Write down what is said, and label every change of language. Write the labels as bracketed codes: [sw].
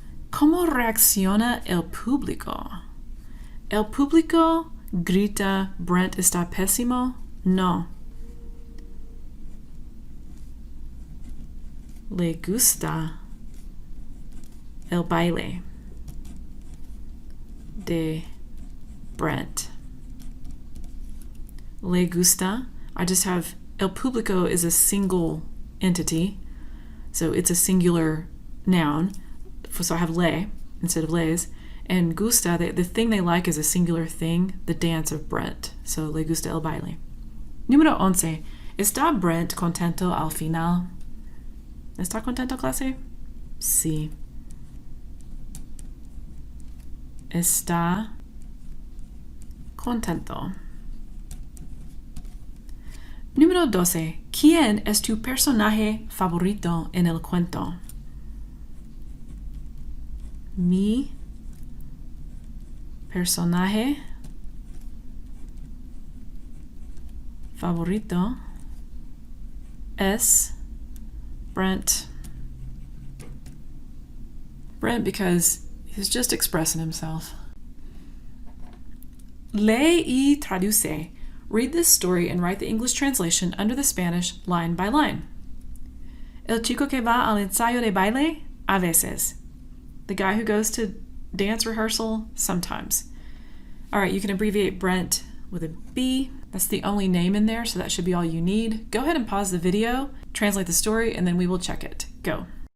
[es] ¿Cómo reacciona el público? ¿El público grita Brent está pésimo? No. Le gusta el baile de Brent. Le gusta, [en] I just have el público is a single entity, so it's a singular noun. So I have le instead of les. And gusta, the thing they like is a singular thing, the dance of Brent. [es] So le gusta el baile. Número 11. ¿Está Brent contento al final? ¿Está contento, clase? Sí. Está contento. Número 12. ¿Quién es tu personaje favorito en el cuento? Mi personaje favorito es Brent. [en] Brent because he's just expressing himself. [es] Lee y traduce. [en] Read this story and write the English translation under the Spanish line by line. [es] El chico que va al ensayo de baile, a veces. [en] The guy who goes to dance rehearsal, sometimes. All right, you can abbreviate Brent with a B. That's the only name in there, so that should be all you need. Go ahead and pause the video, translate the story, and then we will check it. Go.